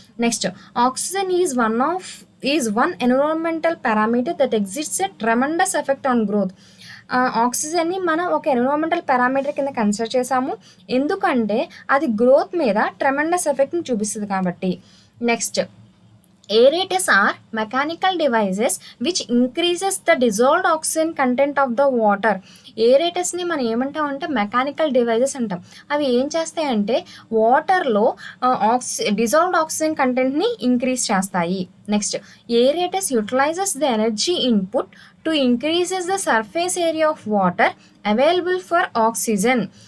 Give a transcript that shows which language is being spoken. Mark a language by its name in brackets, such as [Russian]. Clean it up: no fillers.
[English] Next, oxygen is one environmental parameter that exists a tremendous effect on growth. [Telugu] ఆక్సిజన్ని మనం ఒక environmental parameter కింద consider చేసాము. ఎందుకంటే అది గ్రోత్ మీద ట్రెమెండస్ ఎఫెక్ట్ని చూపిస్తుంది కాబట్టి. [English] Next, aerators are mechanical devices which increases the dissolved oxygen content of the water. [Telugu] ఏరేటర్స్ని మనం ఏమంటామంటే మెకానికల్ డివైజెస్ అంటాం. అవి ఏం చేస్తాయంటే వాటర్లో డిజాల్వ్డ్ ఆక్సిజన్ కంటెంట్ని ఇంక్రీజ్ చేస్తాయి. [English] Next, aerators utilises the energy input to increases the surface area of water available for oxygen.